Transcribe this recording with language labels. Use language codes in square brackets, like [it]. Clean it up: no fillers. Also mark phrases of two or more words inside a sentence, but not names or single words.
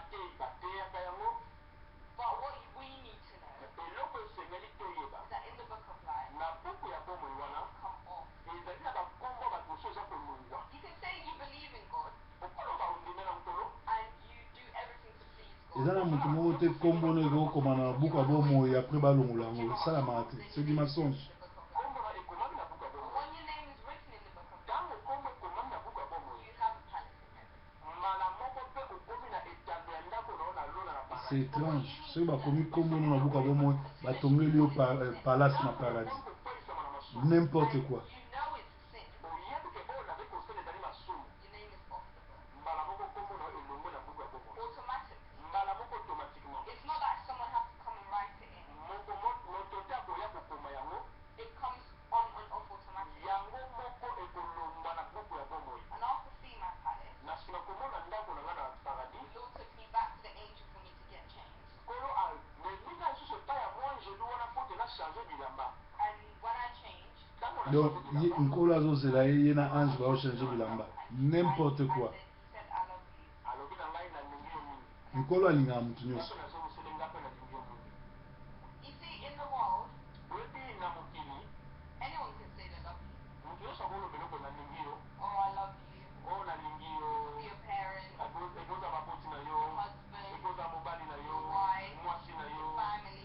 [en] But what we need to know is that in the book of life, come off. You can say you believe in God and you do everything to please God. [ln] eza na moto moko te kombo no ekokoma na buku ya bomoi apres balongola yango esalamaka te, [fr] c'est du mensonge. [en] But when your name is written in the book of life, you have a palace in heaven. [fr] C'est étrange [ln] soki bakomi kombo no na buku ya bomoi batongeli yo palace na paradis, [fr] n'importe quoi. [en] You know it's a sin. Your name is off the book. Automatically. It's not that someone has to come and write it in. It comes on and off automatically. And after seeing my palace, the Lord took me back to the angel for me to get changed. And when I changed, [ln] Donc nkolo azozela ye ye na ange baochange bilamba [fr] n'importe quoi. [en] he said, I love you. [ln] Nkolo alingaka motu nyonso. [en] You see, in the world, anyone can say they love you. Oh, I love you. Be your parent, your husband, your wife, your family.